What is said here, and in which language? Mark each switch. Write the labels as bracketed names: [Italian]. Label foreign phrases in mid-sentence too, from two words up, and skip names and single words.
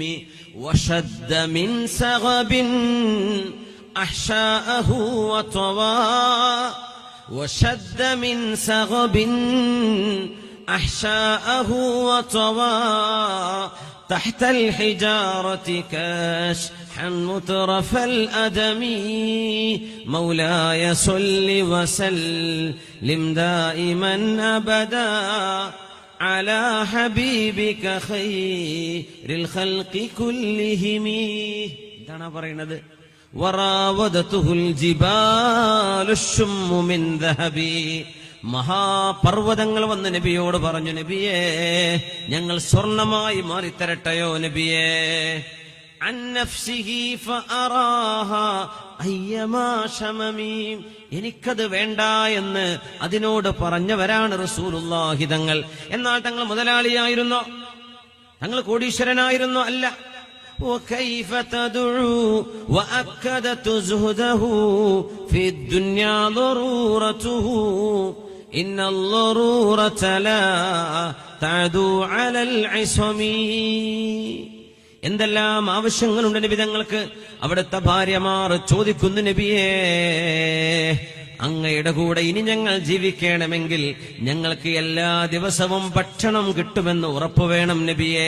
[Arabic] وشد من سغب أحشاءه وطوى، وشد من سغب أحشاءه وطوى، تحت الحجارة كاشحا مترف الأدم. مولاي صل وسلم دائما أبدا على حبيبك خير الخلق كلهم. [Malayalam] എന്താണ് പറയുന്നത്? [Arabic] وراودته الجبال الشم من ذهب. [Malayalam] മഹാപർവ്വതങ്ങൾ വന്ന് നബിയോട് പറഞ്ഞു, നബിയേ, ഞങ്ങൾ സ്വർണമായി മാറിത്തരട്ടെയോ നബിയേ. [Arabic] عن نفسه فأراها أيما شممي. [Malayalam] എനിക്കത് വേണ്ട എന്ന് അതിനോട് പറഞ്ഞവരാണ് റസൂലുള്ളാഹി തങ്ങൾ. എന്നാൽ തങ്ങൾ മുതലാളിയായിരുന്നോ? തങ്ങൾ കോടീശ്വരനായിരുന്നോ? അല്ല. [Arabic] وكيف تدعو وأكدت زهده في الدنيا ضرورته، إن الضرورة لا تعدو على العصم. [Malayalam] എന്തെല്ലാം ആവശ്യങ്ങളുണ്ട് നബി തങ്ങൾക്ക്. അവിടുത്തെ ഭാര്യമാർ ചോദിക്കുന്നു, നബിയേ, അങ്ങയുടെ കൂടെ ഇനി ഞങ്ങൾ ജീവിക്കണമെങ്കിൽ ഞങ്ങൾക്ക് എല്ലാ ദിവസവും ഭക്ഷണം കിട്ടുമെന്ന് ഉറപ്പുവേണം നബിയേ.